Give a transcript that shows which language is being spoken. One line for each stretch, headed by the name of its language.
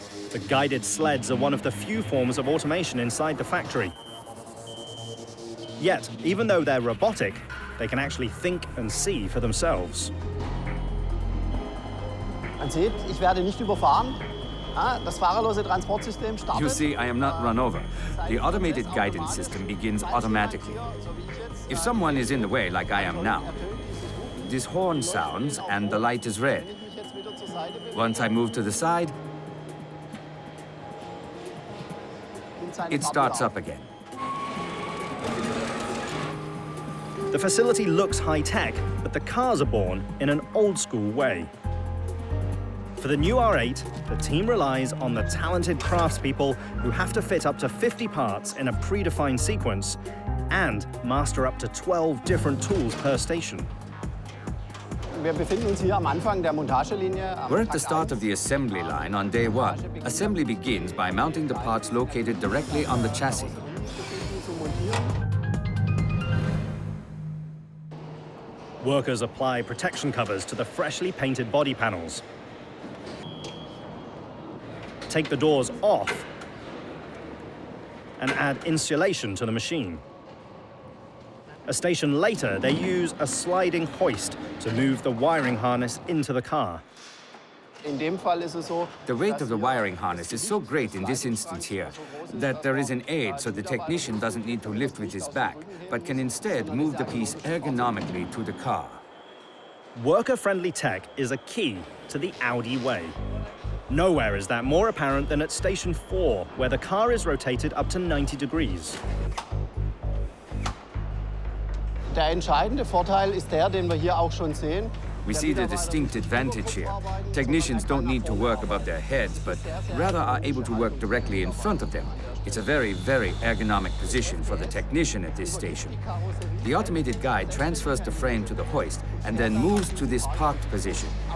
English: The guided sleds are one of the few forms of automation inside the factory. Yet, even though they're robotic, they can actually think and see for themselves.
German: Man sieht, ich werde nicht überfahren. Das fahrerlose Transportsystem startet.
English: You see, I am not run over. The automated guidance system begins automatically. If someone is in the way, like I am now, this horn sounds and the light is red. Once I move to the side, it starts up again. The facility looks high-tech, but the cars are born in an old-school way. For the new R8, the team relies on the talented craftspeople who have to fit up to 50 parts in a predefined sequence and master up to 12 different tools per station.
German: Wir befinden uns hier am Anfang der Montagelinie.
English: We're at the start of the assembly line on day 1. Assembly begins by mounting the parts located directly on the chassis. Workers apply protection covers to the freshly painted body panels, take the doors off, and add insulation to the machine. A station later, they use a sliding hoist to move the wiring harness into the car.
German: In dem Fall ist es so,
English: The weight of the wiring harness is so great in this instance here that there is an aid so the technician doesn't need to lift with his back, but can instead move the piece ergonomically to the car. Worker-friendly tech is a key to the Audi way. Nowhere is that more apparent than at Station 4, where the car is rotated up to 90 degrees.
German: Der entscheidende Vorteil ist der, den wir hier auch schon sehen.
English: We see the distinct advantage here. Technicians don't need to work above their heads, but rather are able to work directly in front of them. It's a very, very ergonomic position for the technician at this station. The automated guide transfers the frame to the hoist and then moves to this parked position.